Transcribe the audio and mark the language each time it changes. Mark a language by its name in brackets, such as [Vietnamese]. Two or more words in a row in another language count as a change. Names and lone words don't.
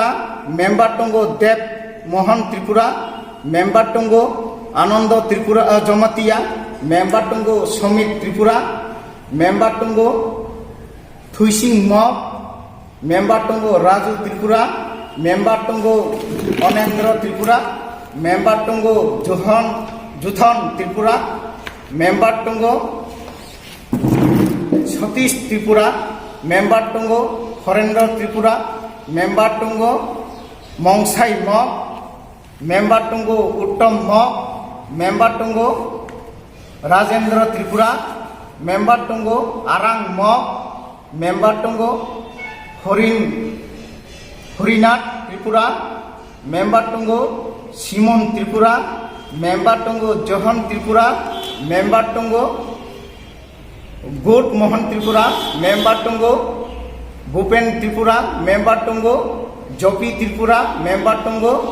[Kok Borok] मेम्बार दंगो देव मोहन त्रिपुरा मेम्बार दंगो आनंद त्रिपुरा जमतिया मेम्बार दंगो समित त्रिपुरा मेम्बार दंगो थुइसिं मक मेम्बार दंगो राजू त्रिपुरा मेम्बार दंगो अनेन्द्र त्रिपुरा मेम्बार दंगो जुथन त्रिपुरा मेम्बार दंगो सतीश त्रिपुरा मेम्बार दंगो हरेन्द्र त्रिपुरा मेम्बार दंगो मंसाई मक member tunggu Uttam Mok, member tunggu Rajendra Tripura, member tunggu Arang Mok, member tunggu Horinath Tripura, member tunggu Simon Tripura, member tunggu Johan Tripura, member tunggu Good Mohan Tripura, member tunggu Bhupen Tripura, member tunggu Jopi Tripura, member tunggu